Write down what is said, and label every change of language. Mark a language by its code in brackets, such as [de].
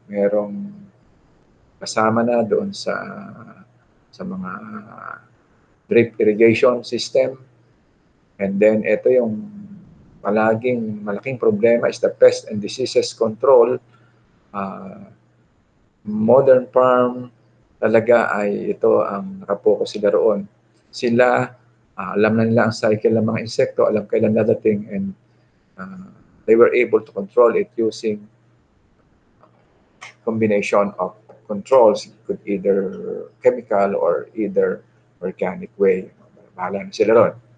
[tl] Merong kasama na doon sa mga [en] drip irrigation system. And then [tl] ito yung malaking problema [en] is the pest and diseases control. [tl] Modern farm talaga ay ito ang nakapokus sila roon. Sila, alam na nila ang cycle ng mga insekto, alam kailan dadating, [en] and they were able to control it using combination of controls, could either chemical or either organic way. [tl] Bahala na sila ron.